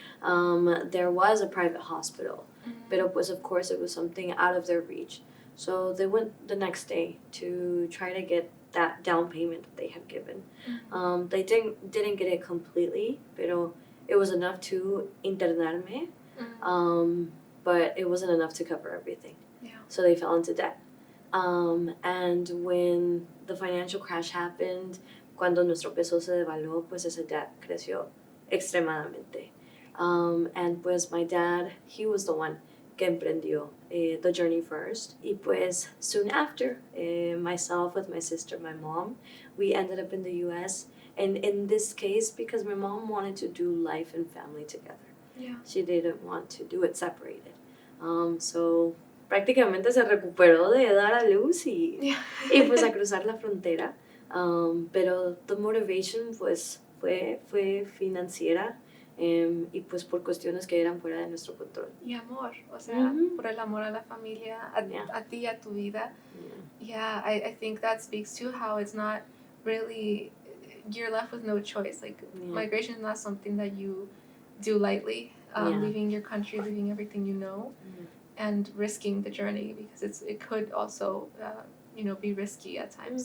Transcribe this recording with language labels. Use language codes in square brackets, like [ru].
[en] There was a private hospital, but it was, of course, it was something out of their reach. So they went the next day to try to get that down payment that they had given. They didn't get it completely, pero it was enough to internarme, but it wasn't enough to cover everything. Yeah. So they fell into debt. And when the financial crash happened, [es] cuando nuestro peso se devaluó, pues ese debt creció extremadamente. [en] And pues my dad, he was the one [es] que emprendió [en] the journey first. [es] Y pues [en] soon after, myself with my sister, my mom, we ended up in the U.S. And in this case, because my mom wanted to do life and family together. Yeah. She didn't want to do it separated. [es] So prácticamente se recuperó de dar a luz y pues a cruzar la frontera. Pero [en] the motivation [es] pues fue financiera y pues por cuestiones que eran fuera de nuestro control. Y amor, o sea, por el amor a la familia, a ti, a tu vida. [en] Yeah, I think that speaks to how it's not really, you're left with no choice. Like migration is not something that you do lightly. Leaving your country, leaving everything you know. And risking the journey because it could also be risky at times.